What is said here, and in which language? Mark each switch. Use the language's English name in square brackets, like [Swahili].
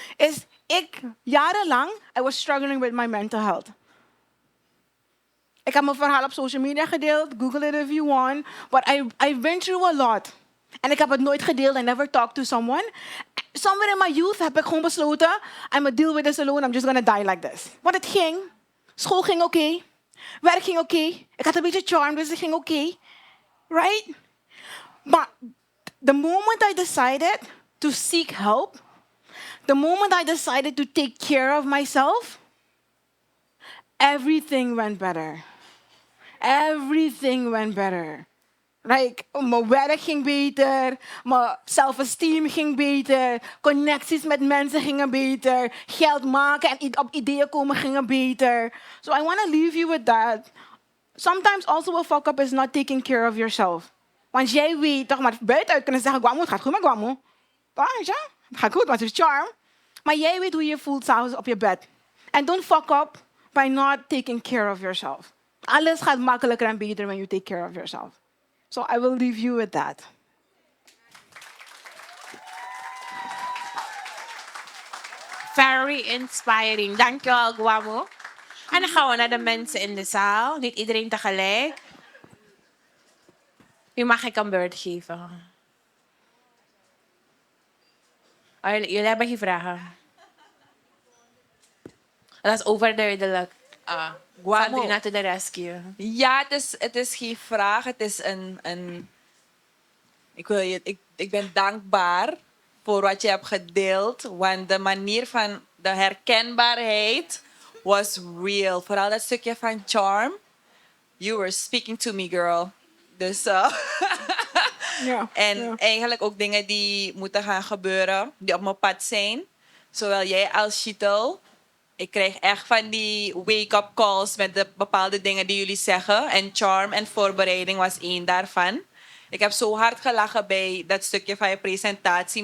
[Dutch] Is jarenlang... [English] I was struggling with my mental health. [Dutch] Ik heb mijn verhaal op social media gedeeld. [English] Google it if you want. But I've been through a lot. [Dutch] En ik heb het nooit gedeeld. [English] I never talked to someone. Somewhere in my youth [Dutch] heb ik gewoon besloten... [English] I'm gonna deal with this alone. I'm just gonna die like this. [Dutch] Want het ging. School ging oké. Werk ging oké. Ik had een beetje charm, dus het ging oké. Right? [English] Maar the moment I decided to seek help... The moment I decided to take care of myself... Everything went better. Everything went better. [Dutch] Like, mijn werk ging beter. Mijn self-esteem ging beter. Connecties met mensen gingen beter. Geld maken en op ideeën komen gingen beter. [English] So I want to leave you with that. Sometimes also a fuck up is not taking care of yourself. [Dutch] Want jij weet toch maar buitenuit kunnen zeggen... Gwamu, het gaat goed met Gwamu. Het gaat goed, want het is charm. Maar jij weet hoe je voelt s'avonds op je bed. [English] And don't fuck up by not taking care of yourself. [Dutch] Alles gaat makkelijker en beter [English] when you take care of yourself. So I will leave you with that. Very inspiring. Dankjewel, Gwamu. [Dutch] En dan gaan we naar de mensen in de zaal. Niet iedereen tegelijk. Wie mag ik een beurt geven? Oh, jullie hebben geen vragen. Dat is overduidelijk. Gwamu. [English] Sabrina to the rescue. [Dutch] Ja, het is geen vraag. Het is een ik ben dankbaar voor wat je hebt gedeeld. Want de manier van de herkenbaarheid was real. Vooral dat stukje van charm. [English] You were speaking to me, girl. [Dutch] Dus... En eigenlijk ook dingen die moeten gaan gebeuren. Die op mijn pad zijn. Zowel jij als Shitel. Ik krijg echt van die wake-up calls met de bepaalde dingen die jullie zeggen. En charm en voorbereiding was één daarvan. Ik heb zo hard gelachen bij dat stukje van je presentatie.